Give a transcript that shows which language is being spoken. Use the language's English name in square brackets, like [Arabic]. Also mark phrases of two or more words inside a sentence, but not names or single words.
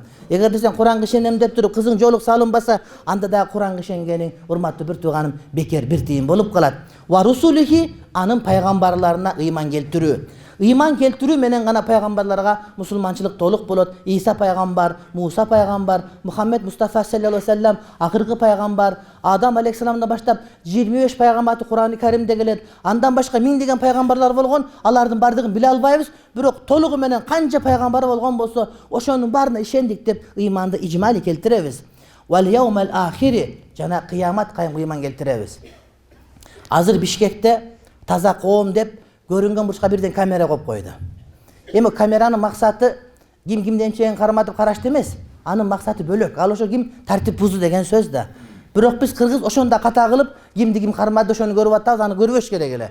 [Kyrgyz] Эгерде сен Куранга ишенем деп туруп кызың жоолук салынбаса, анда да Куранга ишенгениң, урматтуу бир тууганым, бекер бир тыйын болуп калат. [Arabic] ورسله, [Kyrgyz] анын пайгамбарларына ыйман келтирүү. Ыйман келтирүү менен гана пайгамбарларга мусулманчылык толук болот. Иса пайгамбар, Муса пайгамбар, Мухаммед Мустафа [Arabic] صلى الله عليه وسلم [Kyrgyz] акыркы пайгамбар, Адам алейхиссаламдан баштап 25 пайгамбаты Курани Каримде келет. Андан башка миңдеген пайгамбарлар болгон, алардын бардыгын биле албайбыз, бирок толугу менен канча пайгамбар болгон болсо, ошонун баарына ишендик деп ыйманды ижмали келтиребиз. [Arabic] واليوم الآخر, [Kyrgyz] жана кыямат кайымга ыйман келтиребиз. Азыр Бишкекте таза коом деп көрүнгөн бурчка бирден камера коюп койду. Эми камеранын максаты ким кимден чейин карматып карашты эмес. Анын максаты бөлөк. Ал ошо ким тартип бузду деген сөз да. Бирок биз кыргыз ошондо ката кылып, кимди ким кармады ошону көрүп атабыз, аны көрбөш керек эле.